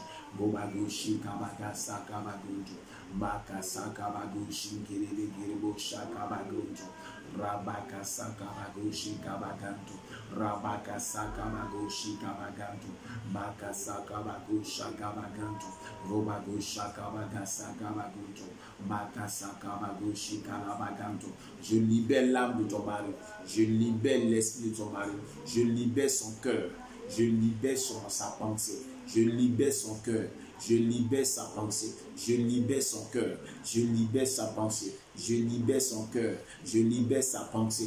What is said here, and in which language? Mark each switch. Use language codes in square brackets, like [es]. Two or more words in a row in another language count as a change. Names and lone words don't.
[fr] Gobagoshi kabagasa kabagoto. Makasa kabagoshi kebegiribusha kabagoto. Rabakasa kabagoshi kabaganto. Rabakasa kabagoshi kabaganto. Makasa kabagosha kabaganto. Robagosha kabagasa kabagoto. Makasa kabagoshi kalabaganto. Je libère l'âme de ton mari. Je libère l'esprit de ton mari. Je libère son cœur. Je libère sa pensée. Je libère son cœur. Je libère sa pensée. Je libère son cœur. Je libère sa pensée. Je libère son cœur. Je libère sa pensée.